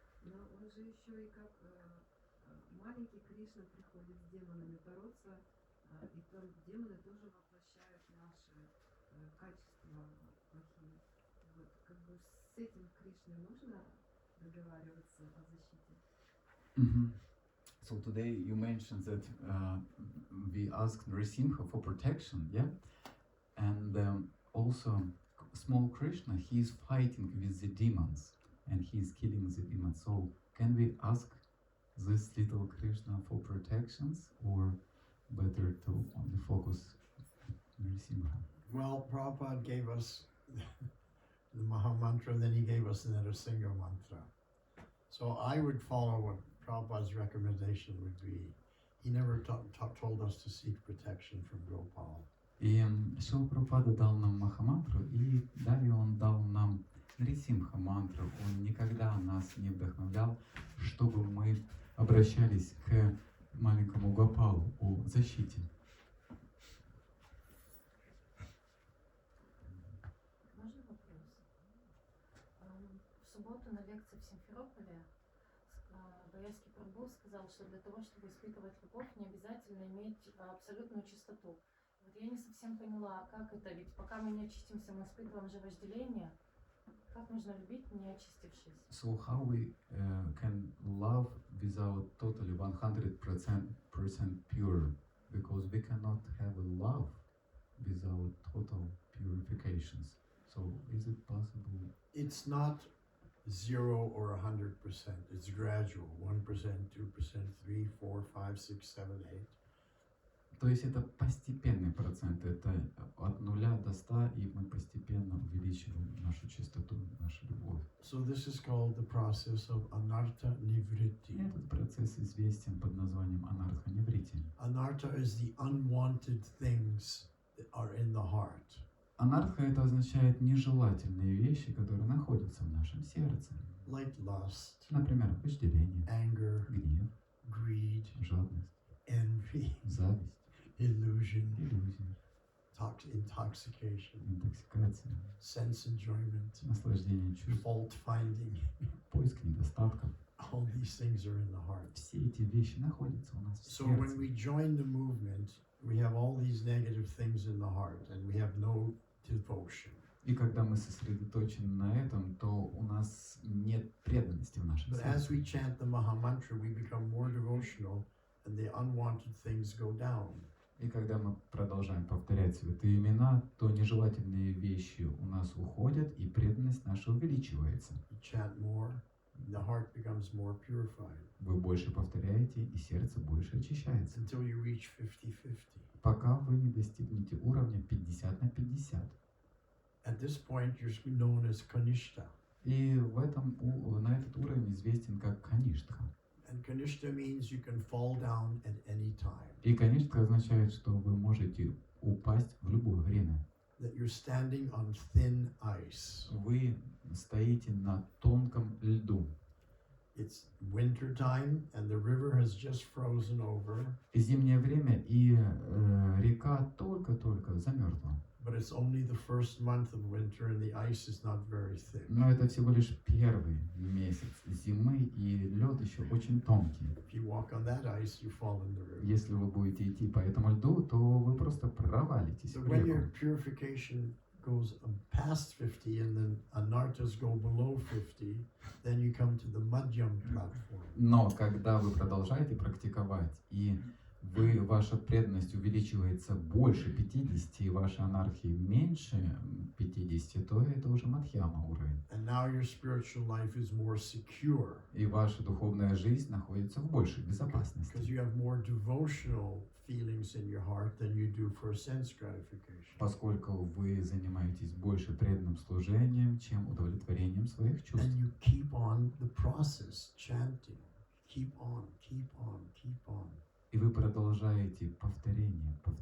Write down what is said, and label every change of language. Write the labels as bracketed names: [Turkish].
[Russian] Но он же еще и как маленький Кришна приходит с демонами бороться, и там демоны тоже воплощают наши качества плохие. Вот, как бы с этим Кришной нужно договариваться о защите. [English] So today you mentioned that we asked Nrsimha for protection, yeah? And also small Krishna, he is fighting with the demons and he is killing the demons. So can we ask this little Krishna for protections or better to only focus Nrsimha? Well, Prabhupada gave us the Maha Mantra, then he gave us the Narasimha Mantra. So I would follow what Prabhupada's recommendation would be. He never told us to seek protection from Gopal. [Russian] И Шрила Прабхупада дал нам Махамантру, и далее он дал нам Нрисимха мантру. Он никогда нас не вдохновлял, чтобы мы обращались к маленькому Гопалу о защите. Можно вопрос? В субботу на лекции в Симферополе Ваясаки прабху сказал, что для того, чтобы испытывать любовь, не обязательно иметь абсолютную чистоту. Вот я не совсем поняла, как это, ведь пока мы не очистимся, мы испытываем же вожделение. Как можно любить, не очистившись? [English] So how we can love without totally 100% pure? Because we cannot have a love without total purifications. So is it possible? It's not 0 or 100%. It's gradual. 1%, 2%, 3, 4, 5, 6, 7, 8. [Russian] То есть это постепенный процент, это от 0 до 100, и мы постепенно увеличиваем нашу чистоту, нашу любовь. [English] So this is called the process of anartha nivritti. [Russian] И этот процесс известен под названием анартха-ниврити. [English] Anartha is the unwanted things that are in the heart. [Russian] Анарха это означает нежелательные вещи, которые находятся в нашем сердце. [English] like lust, [Russian] Например, вожделение, [English] anger, [Russian] гнев, [English] greed, [Russian] жадность, [English] envy, [Russian] зависть, [English] illusion, [Russian] иллюзия, [English] intoxication, [Russian] интоксикация, [English] sense enjoyment, [Russian] наслаждение чувств, [English] fault finding. [Russian] поиск недостатков. [English] All these things are in the heart. [Russian] Все эти вещи находятся у нас в [English] So when [Russian] сердце. [English] we join the movement, we have all these negative things in the heart and we have no devotion. [Russian] И когда мы сосредоточены на этом, то у нас нет преданности в нашем [English] But as [Russian] сердце. [English] we chant the Maha Mantra, we become more devotional and the unwanted things go down. [Russian] И когда мы продолжаем повторять святые имена, то нежелательные вещи у нас уходят, и преданность наша увеличивается. [English] You chant more, the heart becomes more purified [Russian] Вы больше повторяете, и сердце больше очищается, [English] until you reach 50-50. [Russian] пока вы не достигнете уровня 50 на 50. [English] At this point, you're known as Kanishta. [Russian] И на этот уровень известен как Каништха. [English] And Kanishta means you can fall down at any time. [Russian] И Каништха означает, что вы можете упасть в любое время. [English] That you're standing on thin ice. [Russian] Вы стоите на тонком льду. [English] It's winter time and the river has just frozen over, [Russian] Зимнее время, и река только-только замерзла. [English] but it's only the first month of winter and the ice is not very thick. [Russian] Но это всего лишь первый месяц зимы, и лед еще очень тонкий. [English] If you walk on that ice, you fall in the river. [Russian] Если вы будете идти по этому льду, то вы просто провалитесь [English] So [Russian] в [English] when your [Russian] реку. [English] purification goes past 50 and then anartas go below 50, then you come to the madhyam platform. [Russian] Но когда вы продолжаете практиковать, и ваша преданность увеличивается больше 50, и ваша анархия меньше 50, то это уже мадхьяма уровень. [English] And now your spiritual life is more secure [Russian] И ваша духовная жизнь находится в большей безопасности. [English] because you have more devotional feelings in your heart than you do for sense gratification. [Russian] Поскольку вы занимаетесь больше преданным служением, чем удовлетворением своих чувств. [English] And you keep on the process, chanting. Keep on, keep on, keep on. [Russian] И вы продолжаете повторение.